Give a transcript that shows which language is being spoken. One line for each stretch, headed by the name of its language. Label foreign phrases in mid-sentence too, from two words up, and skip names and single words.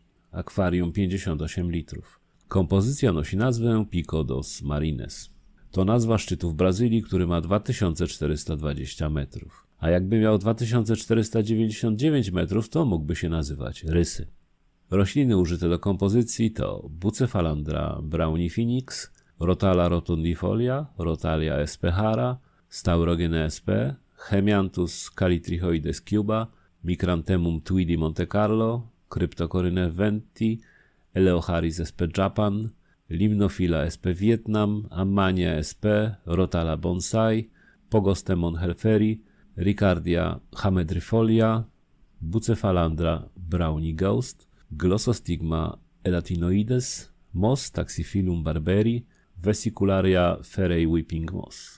Polish: Akwarium 58 litrów. Kompozycja nosi nazwę Pico dos Marines. To nazwa szczytu w Brazylii, który ma 2420 metrów. A jakby miał 2499 metrów, to mógłby się nazywać Rysy. Rośliny użyte do kompozycji to Bucephalandra browni phoenix, Rotala rotundifolia, Rotalia sp hara, Staurogene sp, Hemianthus calitrichoides cuba, Micranthemum tweedi Monte Carlo, Cryptocoryne venti, Eleocharis sp Japan, Limnophila sp Vietnam, Ammania sp, Rotala bonsai, Pogostemon helferi, Ricardia hamedrifolia, Bucephalandra browni ghost, Glossostigma elatinoides, moss Taxiphyllum barberi, Vesicularia ferrei whipping moss.